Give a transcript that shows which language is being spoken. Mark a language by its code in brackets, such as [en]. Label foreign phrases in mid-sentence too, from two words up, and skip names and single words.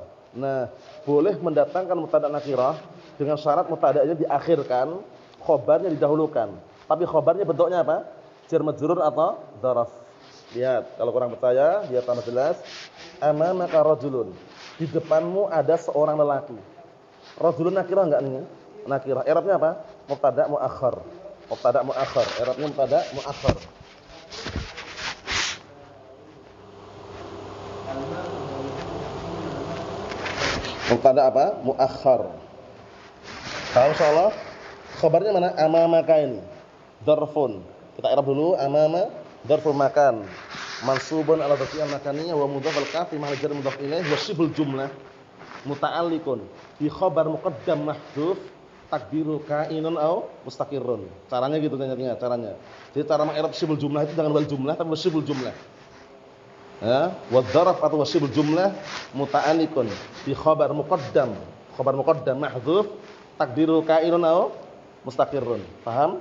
[id] Nah, boleh mendatangkan [ar] مبتدأ نكرة [id] dengan syarat mubtada'nya diakhirkan, khabarnya didahulukan. Tapi khabarnya bentuknya apa? [ar] جار مجرور [id] atau dzaraf. Lihat, kalau kurang percaya, biar tambah jelas. [ar] أمامك رجل. [id] Di depanmu ada seorang lelaki. [ar] رجل نكرة [id] enggak nih? Nakirah. I'rabnya apa? [ar] مبتدأ مؤخر. مبتدأ مؤخر. [id] I'rabnya [ar] مبتدأ مؤخر. [id] Mubtada' apa? Muakhar. Tahu insyaallah? Khabarnya mana? Amamaka ini. Dzarfun. Kita i'rab dulu. [ar] أمام ظرف مكان. منصوب على الظرفية المكانية ومضاف الكاف في محل جر مضاف إليه وشبه الجملة متعلق بخبر مقدم محذوف تقديره كائن أو مستقر. [id] Caranya gitu ternyata caranya. Jadi cara meng'irab [ar] شبه الجملة [id] itu jangan [ar] والجملة [id] tapi [ar] شبه الجملة. Ya, وظرف atau شبه الجملة متعلق بخبر مقدم محذوف تقديره كائن أو مستقر. [id] Paham?